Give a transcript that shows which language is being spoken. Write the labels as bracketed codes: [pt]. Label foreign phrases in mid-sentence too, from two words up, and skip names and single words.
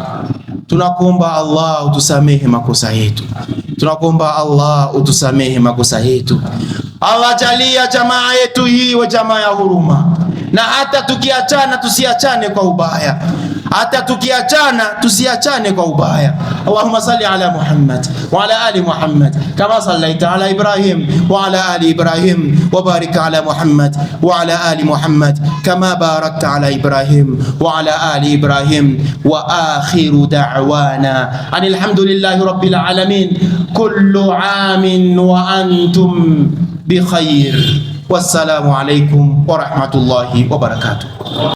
[sw] Tunakuomba Allah utusamehe makosa yetu. Tunakuomba Allah utusamehe makosa yetu. Allah, jalia jamaa yetu hii wa jamaa ya huruma, na hata tukiachana tusiachane kwa ubaya, hata tukiachana tusiachane kwa ubaya. [ar] اللهم صل على محمد وعلى آل محمد كما صليت على إبراهيم وعلى آل إبراهيم، وبارك على محمد وعلى آل محمد كما باركت على إبراهيم وعلى آل إبراهيم. وآخر دعوانا أن الحمد لله رب العالمين. كل عام وأنتم بخير. والسلام عليكم ورحمة الله وبركاته.